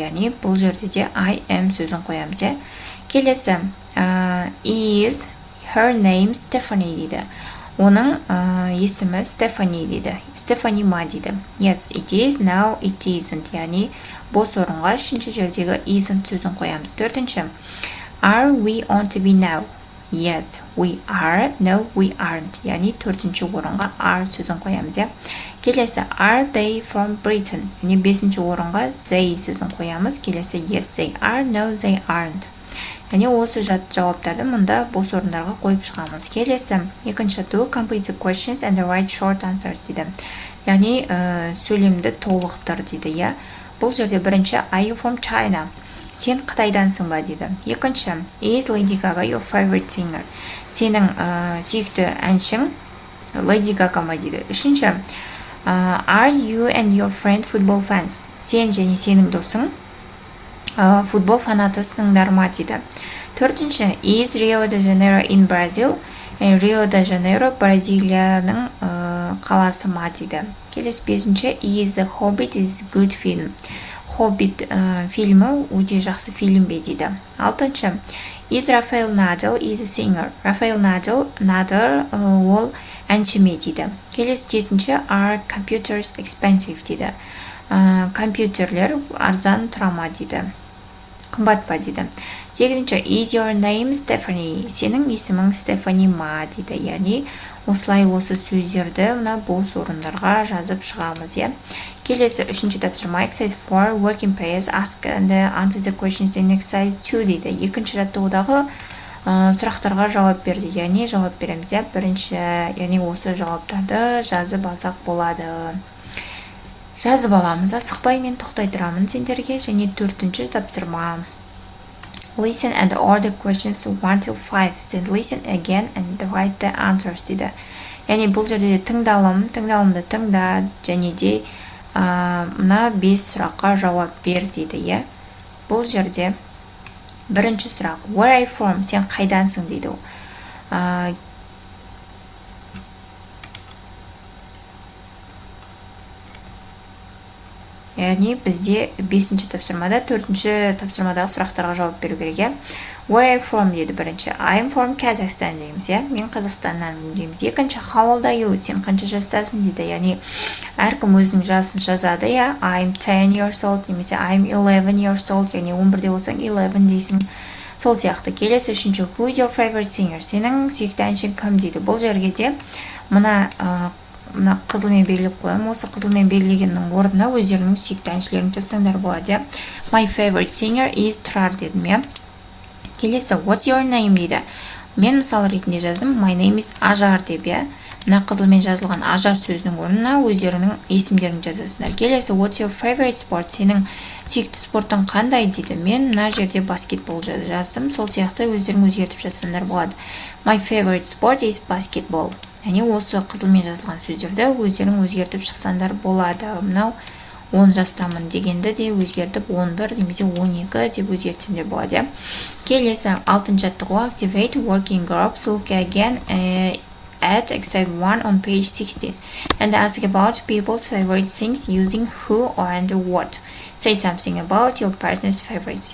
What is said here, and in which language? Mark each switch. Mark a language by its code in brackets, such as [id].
[kk] Яғни бұл жерде де [en] I am [kk] сөзін қоямыз. Келесі, [en] is her name Stephanie дейді. [kk] Оның есімі Stephanie дейді. Stephanie ма дейді. [en] Yes, it is, no, it isn't. [kk] Яғни бос орынға үшінші жердегі isn't сөзін қоямыз. Төртінші, [en] are we on TV now? Yes, we are, no, we aren't. [kk] Яғни төртінші орынға are сөзін қоямыз. Келесі, [en] are they from Britain? [kk] Яғни бесінші орынға they сөзін қоямыз. Келесі, [en] yes, they are, no, they aren't. [kk] Яғни осы жауаптарды мұнда бос орындарға қойып шығамыз. Келесі, екінші жаттығу [en] complete the questions and write short answers дейді. [kk] Яғни сөйлемді толықтыр дейді. Бұл жерде бірінші, [en] are you from China? [kk] Сен Қытайдансың ба дейді. Екінші, [en] is Lady Gaga your favorite singer? [kk] Сенің сүйікті әншің Lady Gaga ма дейді. Үшінші, [en] are you and your friend football fans? [kk] Сен және сенің досың футбол фанатысыңдар ма дейді. Төртінші, [en] is Rio de Janeiro in Brazil? [kk] Rio de Janeiro Бразилияның қаласы ма дейді. Келесі, бесінші, [en] is The Hobbit is good film? [kk] Hobbit фильмі өте жақсы фильм бе дейді. Алтыншы, [en] is Rafael Nadal is a singer? [kk] Rafael Nadal ол әнші ме дейді. Келесі, жетінші, [en] are computers expensive [kk] дейді. Компьютерлер арзан тұра ма дейді. Қымбат па дейді. Сегізінші, [en] is your name Stephanie? [kk] Сенің есімің Stephanie ма дейді. Яғни осылай осы сөздерді бос орындарға жазып шығамыз. Келесі, үшінші тапсырма [en] exercise 4 working pairs ask and answer the questions in exercise 2 дейді. [kk] Екінші жаттығудағы сұрақтарға жауап берді. Яғни жауап береміз. Бірінші, яғни осы жауаптарды жазып алсақ болады. Жазып аламыз. Асықпай мен тоқтай тұрамын сендерге. Және төртінші тапсырма. [en] Listen and order questions 1 till 5. Then listen again and write the answers [kk] дейді. Яғни бұл жерде тыңдалымды тыңда, және де мына 5 сұраққа жауап бер дейді. Бұл жерде бірінші сұрақ, [en] where are you from? [kk] Сен қайдансың дейді. Яғни бізде 5-ші тапсырмада 4-ші тапсырмадағы сұрақтарға жауап беру керек. [en] Where are you from [kk] дейді бірінші. [en] I am from Kazakhstan [kk] дейміз. Мен Қазақстаннан дейміз. Екінші, [en] how old are you? [kk] Сен қанша жастасың дейді. Яғни әркім өзінің жасын жазады. [en] I am 10 years old [kk] немесе [en] I am 11 years old. [kk] Яғни 11-де болсаң 11 дейсің. Сол сияқты. Келесі, үшінші, [en] who is your favorite singer? [kk] Сенің сүйікті әншің кім дейді. Бұл жерге де мына қызылмен белгілеп қоямын. Осы қызылмен белгілегеннің орнына өздерінің сүйікті әншілерін жазсаңдар болады. [en] My favorite singer is Тұрар [kk] дедім. Келесі, [en] what's your name [kk] дейді. Мен мысал ретінде жаздым. [en] My name is Ажар [kk] деп. Мына қызылмен жазылған Ажар сөзінің орнына өздерінің есімдерін жазасыңдар. Келесі, [en] what's your favorite sport? [kk] Сенің сүйікті спорттың қандай дейді. Мен мына жерде баскетбол жаздым. Сол сияқты өздерің өзгертіп жазсаңдар болады. [en] My favorite sport is basketball. [kk] Яғни осы қызылмен жазылған сөздерді өздерің өзгертіп шықсаңдар болады. Мынау 10 жастамын дегенді де өзгертіп 11 немесе 12 деп өзгертсеңдер болады. Келесі, 6-ші жаттығу [en] activate working groups. Look again at exercise 1 on page 16 and ask about people's favorite things using who or and what. Say something about your partner's favorites.